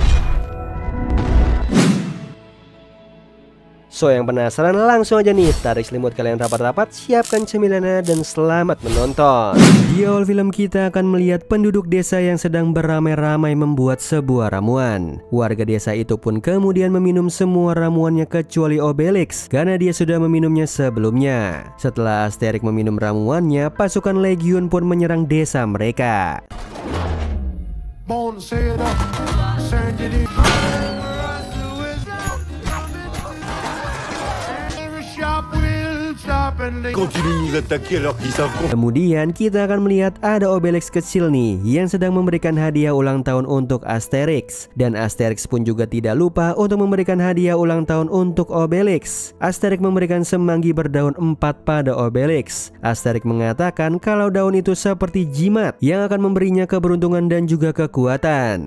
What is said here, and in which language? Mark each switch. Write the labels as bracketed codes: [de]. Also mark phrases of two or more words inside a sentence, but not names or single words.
[id] So, yang penasaran langsung aja nih tarik selimut kalian rapat-rapat, siapkan cemilannya dan selamat menonton. Di awal film kita akan melihat penduduk desa yang sedang beramai-ramai membuat sebuah ramuan. Warga desa itu pun kemudian meminum semua ramuannya kecuali Obelix karena dia sudah meminumnya sebelumnya. Setelah Asterix meminum ramuannya, pasukan Legiun pun menyerang desa mereka. [fr] Continue de nous attaquer alors qu'ils savent. [id] Kemudian kita akan melihat ada Obelix kecil nih yang sedang memberikan hadiah ulang tahun untuk Asterix. Dan Asterix pun juga tidak lupa untuk memberikan hadiah ulang tahun untuk Obelix. Asterix memberikan semanggi berdaun 4 pada Obelix. Asterix mengatakan kalau daun itu seperti jimat yang akan memberinya keberuntungan dan juga kekuatan.